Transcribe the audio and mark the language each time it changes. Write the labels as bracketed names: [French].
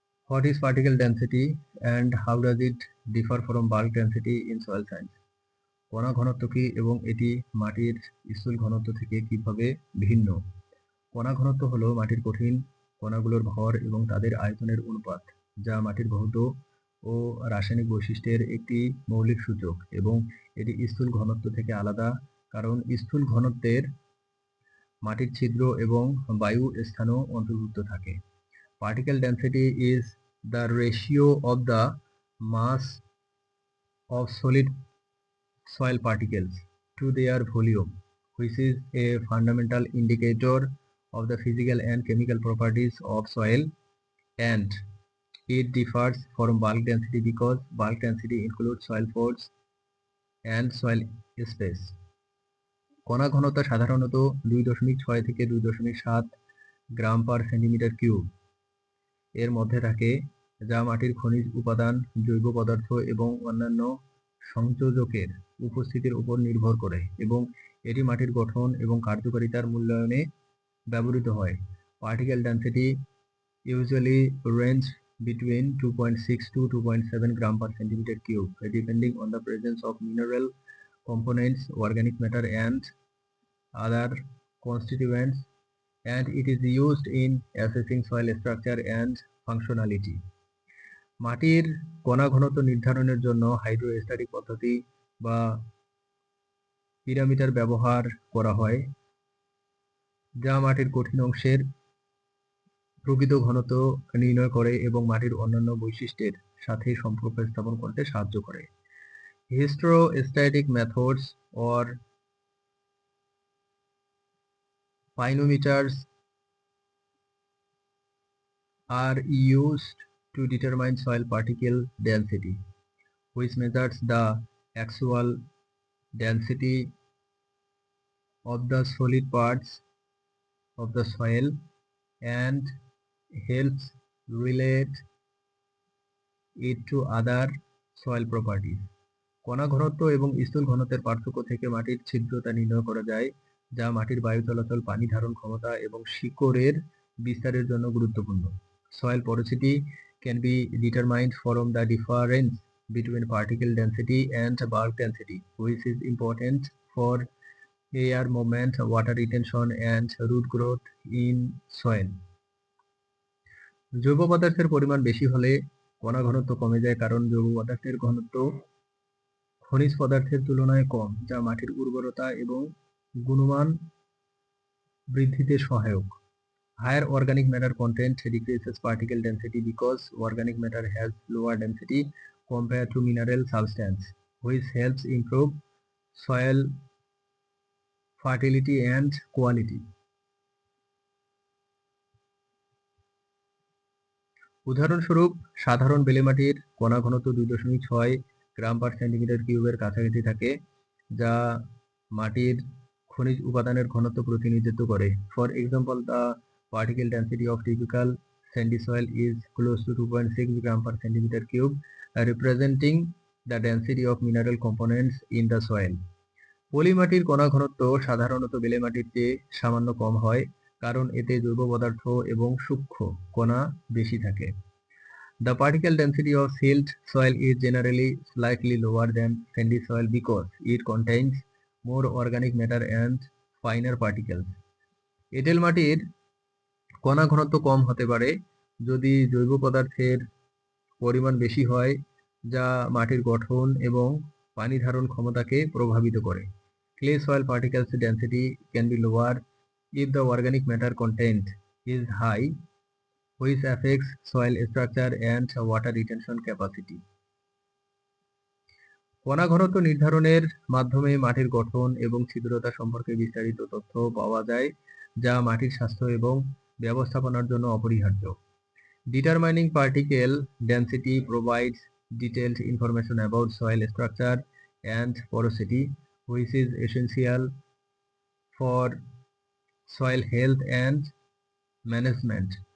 [English] What is particle density and how does it differ from bulk density in soil science? [Bangla] কণা ঘনত্ব কি এবং এটি মাটির স্থূল ঘনত্ব থেকে কিভাবে ভিন্ন? কণা ঘনত্ব হলো মাটির কঠিন কণাগুলোর ভর এবং তাদের আয়তনের অনুপাত, যা মাটির ভৌত ও রাসায়নিক বৈশিষ্ট্যের একটি মৌলিক সূচক এবং এটি স্থূল ঘনত্ব থেকে আলাদা কারণ স্থূল ঘনত্বের মাটির ছিদ্র এবং বায়ু স্থানও অন্তর্ভুক্ত থাকে। [English] Particle density is the ratio of the mass of solid soil particles to their volume, which is a fundamental indicator of the physical and chemical properties of soil, and it differs from bulk density because bulk density includes soil force and soil space. [Bangla] কণা ঘনত্ব সাধারণত 2.6 থেকে 2.7 গ্রাম পার centimetre cube এর মধ্যে থাকে, যা মাটির খনিজ উপাদান, জৈব পদার্থ এবং অন্যান্য সংযোজকের উপস্থিতির উপর নির্ভর করে এবং এটি মাটির গঠন এবং কার্যকারিতার মূল্যায়নে ব্যবহৃত হয়। [English] Particle density usually range between 2.6 to 2.7 gram per centimeter cube, depending on the presence of mineral components, organic matter, and other constituents, and it is used in assessing soil structure and functionality. [Bangla] মাটির কণা ঘনত্ব নির্ধারণের জন্য hydrostatic পদ্ধতি বা পিরামিটার ব্যবহার করা হয়, যা মাটির কঠিন অংশের প্রকৃত ঘনত্ব নির্ণয় করে এবং মাটির অন্যান্য বৈশিষ্ট্যের সাথে সম্পর্ক স্থাপন করতে সাহায্য করে। [English] Hydrostatic methods or pyranometers are used to determine soil particle density, which measures the actual density of the solid parts of the soil and helps relate it to other soil properties. [Bangla] কণা ঘনত্ব এবং স্থূল ঘনত্বের পার্থক্য থেকে মাটির ছিদ্রতা নির্ণয় করা যায়, যা মাটির বায়ু চলাচল, পানি ধারণ ক্ষমতা এবং শিকড়ের বিস্তারের জন্য গুরুত্বপূর্ণ। [English] Soil porosity can be determined from the difference between particle density and bulk density, which is important for air movement, water retention, and root growth in soil. [Bangla] জৈব পদার্থের পরিমাণ বেশি হলে কণা ঘনত্ব কমে যায় কারণ জৈব পদার্থের ঘনত্ব খনিজ পদার্থের তুলনায় কম, যা মাটির উর্বরতা এবং গুণমান বৃদ্ধিতে সহায়ক। [English] Higher organic matter content decreases particle density because organic matter has lower density compared to mineral substance, which helps improve soil fertility and quality. [Bangla] উদাহরণস্বরূপ, সাধারণ বেলে মাটির কণা ঘনত্ব 2.6 গ্রাম পার সেন্টিমিটার কিউবের কাছাকাছি থাকে, যা মাটির খনিজ উপাদানের ঘনত্ব প্রতিনিধিত্ব করে। [English] For example, the particle density of typical sandy soil is close to 2.6 gram per centimeter cube, representing the density of mineral components in the soil. [Bangla] পলি মাটির কণা ঘনত্ব সাধারণত বেলে মাটির চেয়ে সামান্য কম হয় কারণ এতে জৈব পদার্থ এবং সূক্ষ্ম কণা বেশি থাকে। [English] The particle density of silt soil is generally slightly lower than sandy soil because it contains more organic matter and finer particles. [Bangla] এঁটেল মাটির কণা ঘনত্ব কম হতে পারে যদি জৈব পদার্থের পরিমাণ বেশি হয়, যা মাটির গঠন এবং পানি ধারণ ক্ষমতাকে প্রভাবিত করে। [English] Clay soil particles density can be lower if the organic matter content is high, which affects soil structure and water retention capacity. [Bangla] কণা ঘনত্ব নির্ধারণের মাধ্যমে মাটির গঠন এবং ছিদ্রতা সম্পর্কে বিস্তারিত তথ্য পাওয়া যায়, যা মাটির স্বাস্থ্য এবং ব্যবস্থাপনার জন্য অপরিহার্য। [English] Determining particle density provides detailed information about soil structure and porosity, which is essential for soil health and management.